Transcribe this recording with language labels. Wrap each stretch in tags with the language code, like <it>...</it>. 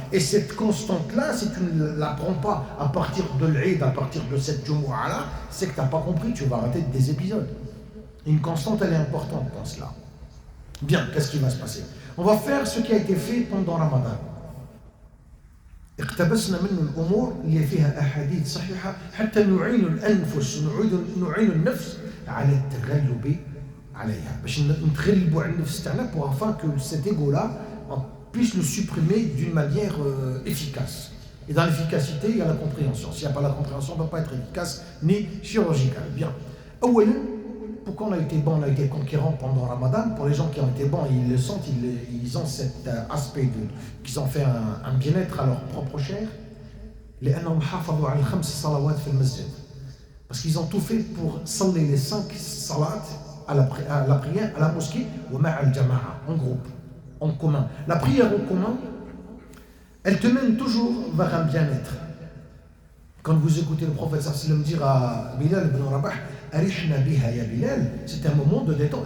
<fr>Et cette constante-là, si tu ne la prends pas à partir de l'Eid, à partir de cette Jumu'ah-là, c'est que tu n'as pas compris, tu vas rater des épisodes. Une constante, elle est importante dans cela. Bien, qu'est-ce qui va se passer? On va faire ce qui a été fait pendant Ramadan.</fr> <ar>اقتبسنا منه الأمور اللي فيها أحاديث صحيحة حتى نعين الأنفس نعين النفس على التغلب عليها باش نتغلبوا على النفس تاعنا</ar> <fr>pour afin que cet ego-là on puisse le supprimer d'une manière efficace. Et dans l'efficacité, il y a la compréhension. S'il n'y a pas la compréhension, on ne va pas être efficace ni chirurgical. Bien.</fr> <ar>أولاً,</ar> <fr>pourquoi on a été bon, on a été conquérant pendant Ramadan? Pour les gens qui ont été bons, ils le sentent, ils ont cet aspect qu'ils ont fait un bien-être à leur propre chair.</fr> <ar>لأنهم حافظوا على الخمس صلوات في المسجد.</ar> <fr>Parce qu'ils ont tout fait pour saler les 5 salats à la prière, à la mosquée,</fr> <ar>ومع الجماعة,</ar> <fr>en groupe, en commun. La prière en commun, elle te mène toujours vers un bien-être. Quand vous écoutez le prophète sallam dire à Bilal ibn Rabah,</fr> <ar>Arihna biha ya Bilal,</ar> <fr>c'est un moment de détente.</fr>